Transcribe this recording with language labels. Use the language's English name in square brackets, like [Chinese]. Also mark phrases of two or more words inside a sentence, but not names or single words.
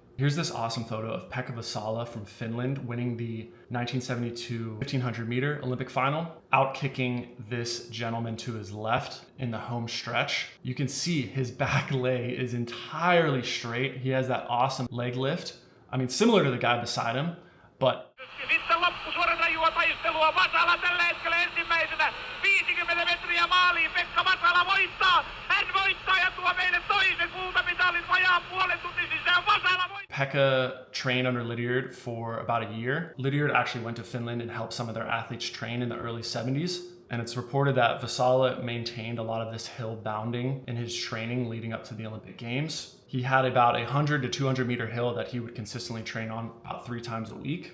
[English] Here's this awesome photo of Pekka Vasala from Finland winning the 1972 1500 meter Olympic final, out-kicking this gentleman to his left in the home stretch. You can see his back leg is entirely straight. He has that awesome leg lift. I mean, similar to the guy beside him, but [Finnish] Vasala tällä hetkellä ensimmäisenä 50 metriä maaliin. Pekka Vasala voittaa. Hän voittaa ja tuo meille toisen kultamitalin vajaan puolen tunnin sisään. Vasala voittaa. [English] Pekka trained under Lydiard for about a year. Lydiard actually went to Finland and helped some of their athletes train in the early 70s. And it's reported that Vasala maintained a lot of this hill bounding in his training leading up to the Olympic Games. He had about a 100 to 200 meter hill that he would consistently train on about 3 times a week.